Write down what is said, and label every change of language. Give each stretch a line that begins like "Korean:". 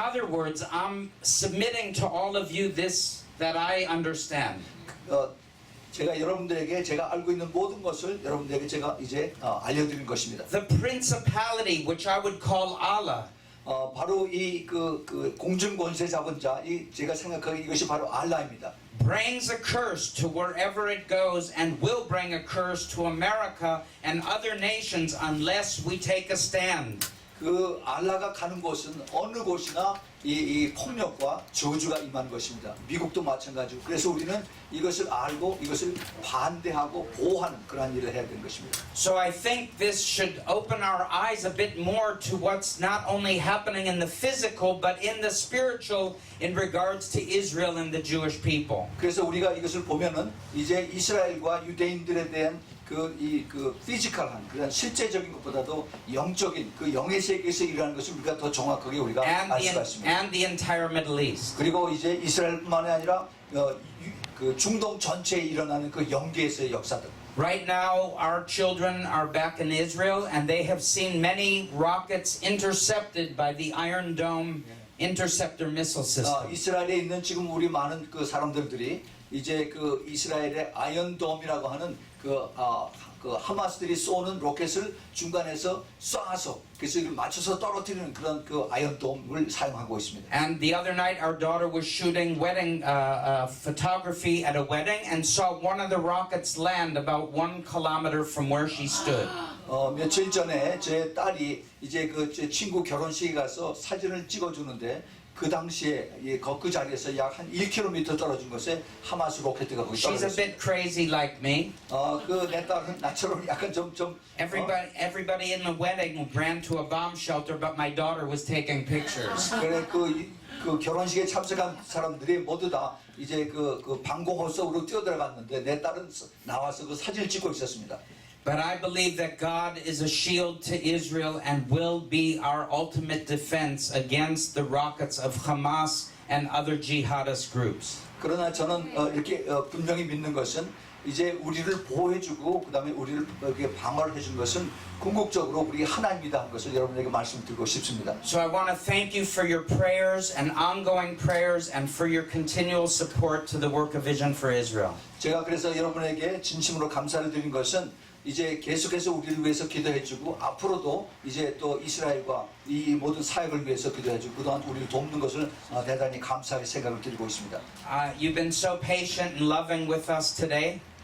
English: In other words, I'm submitting to all of you this that I understand.
Korean: 제가 여러분들에게 제가 알고 있는 모든 것을 여러분들에게 제가 이제 알려드린 것입니다.
English: The principality, which I would call Allah,
Korean: 바로 이 그 공중 권세 잡은 자, 이 제가 생각하기에 이것이 바로 알라입니다.
English: brings a curse to wherever it goes and will bring a curse to America and other nations unless we take a stand.
Korean: 그 알라가 가는 곳은 어느 곳이나 이 폭력과 저주가 임하는 것입니다. 미국도 마찬가지고. 그래서 우리는 이것을 알고 이것을 반대하고 보호하는 그러한 일을 해야 되는 것입니다.
English: So I think this should open our eyes a bit more to what's not only happening in the physical but in the spiritual in regards to Israel and the Jewish people.
Korean: 그래서 우리가 이것을 보면은 이제 이스라엘과 유대인들에 대한 그 피지컬한 그런 실제적인 것보다도 영적인 그 영의 세계에서 일어나는 것을 우리가 더 정확하게 우리가 알 수가 있습니다.
English: And the entire Middle East.
Korean: 그리고 이제 이스라엘뿐만이 아니라 그 중동 전체에 일어나는 그 영계에서의 역사들.
English: Right now, our children are back in Israel, and they have seen many rockets intercepted by the Iron Dome interceptor missile system.
Korean: 이스라엘에 있는 지금 우리 많은 그 사람들이 이제 그 이스라엘의 아이언돔이라고 하는 그 하마스들이 쏘는 로켓을 중간에서 쏴서 그래서 이걸 맞춰서 떨어뜨리는 그런 그 아이언돔을 사용하고 있습니다.
English: And the other night, our daughter was shooting wedding photography at a wedding and saw one of the rockets land about 1 kilometer from where she stood.
Korean: 며칠 전에 제 딸이 이제 그 제 친구 결혼식에 가서 사진을 찍어주는데 그 당시에 그 자리에서 약 한 1km 떨어진 곳에 하마스 로켓가 거기
English: She's a
Korean: 떨어졌어요.
English: bit crazy like me.
Korean: 그 내 딸은 나처럼 약간 좀
English: Everybody in the wedding ran to a bomb shelter, but my daughter was taking pictures.
Korean: 그래 그 결혼식에 참석한 사람들이 모두 다 이제 그 방공호 속으로 뛰어들어갔는데 내 딸은 나와서 그 사진을 찍고 있었습니다.
English: But I believe that God is a shield to Israel and will be our ultimate defense against the rockets of Hamas and other jihadist groups.
Korean: 그러나 저는 이렇게 분명히 믿는 것은 이제 우리를 보호해주고 그다음에 우리를 이렇게 방어를 해준 것은 궁극적으로 우리 하나님이다 하는 것을 여러분에게 말씀드리고 싶습니다.
English: So I want to thank you for your prayers and ongoing prayers and for your continual support to the work of Vision for Israel.
Korean: 제가 그래서 여러분에게 진심으로 감사를 드린 것은 이제 계속해서 우리를 위해서 기도해주고 앞으로도 이제 또 이스라엘과 이 모든 사역을 위해서 기도해주고 그동안 우리를 돕는 것을 대단히 감사하게 생각을 드리고 있습니다.
English: You've been so patient and loving with us today.